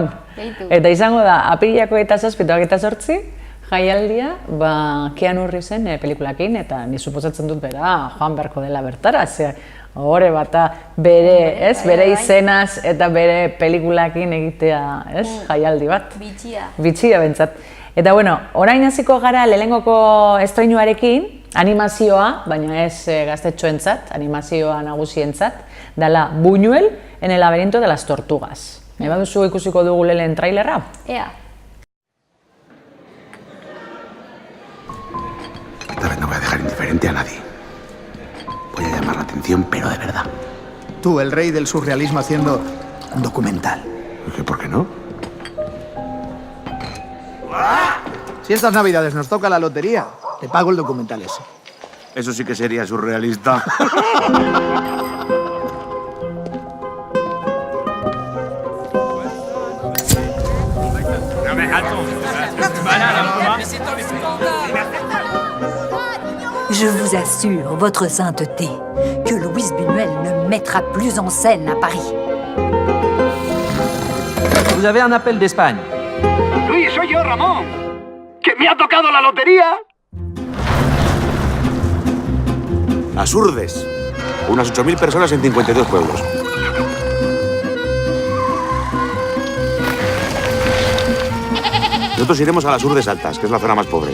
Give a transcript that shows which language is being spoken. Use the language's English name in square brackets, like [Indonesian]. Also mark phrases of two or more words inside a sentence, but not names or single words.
[Basque] Eta izango da, apirilako eta 7 eta 8 jaialdia Keanu Reevesen pelikulakin, eta ni suposatzen dut bera joan beharko dela bertara, horre bata bere izenaz eta bere pelikulakin egitea jaialdi bat. Bitxia bentsat. Eta orain hasiko gara lehenengoko estreinuarekin, animazioa, baina ez gaztetxoentzat, animazioa nagusientzat, dela Buñuel en el laberinto de las tortugas. Nahi baduzu ikusiko dugu lehen trailerra? Ea. [Spanish] Esta vez no voy a dejar indiferente a nadie. Voy a llamar la atención, pero de verdad. Tú, el rey del surrealismo, haciendo un documental. ¿Por qué no? Si estas navidades nos toca la lotería, te pago el documental ese. Eso sí que sería surrealista. [French] Je vous assure, votre sainteté, que Luis Buñuel ne mettra plus en scène à Paris. Vous avez un appel d'Espagne. [Spanish] Luis, soy yo, Ramón. ¡Que me ha tocado la lotería! Las Urdes. Unas 8.000 personas en 52 pueblos. Nosotros iremos a las Urdes Altas, que es la zona más pobre.